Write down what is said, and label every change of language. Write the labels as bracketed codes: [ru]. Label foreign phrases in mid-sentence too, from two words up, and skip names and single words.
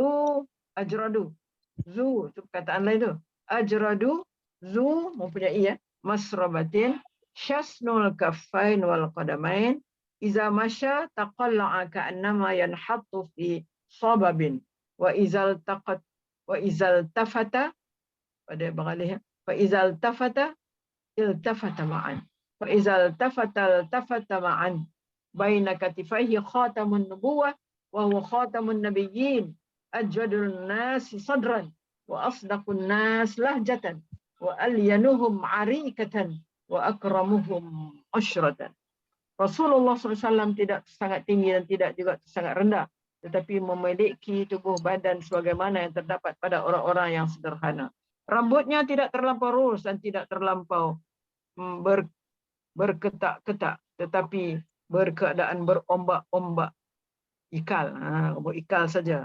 [ms] zu itu perkataan lain tu. Ajradu zu mempunyai ya. [ar] مسربة شثن الكفين والقدمين إذا مشى تقلع كأنما ينحط في صبب وإذا التفت [ms] pada beralih [ar] فإذا التفت التفت معا فإذا التفت التفت معا بين كتفيه خاتم النبوة وهو خاتم النبيين أجود الناس صدرا وأصدق الناس لهجة وألينهم عريكة وأكرمهم عشرة. [ms] Rasulullah SAW tidak sangat tinggi dan tidak juga sangat rendah, tetapi memiliki tubuh badan sebagaimana yang terdapat pada orang-orang yang sederhana. Rambutnya tidak terlampau lurus dan tidak terlampau berketak-ketak, tetapi berkeadaan berombak-ombak ikal, ikal saja.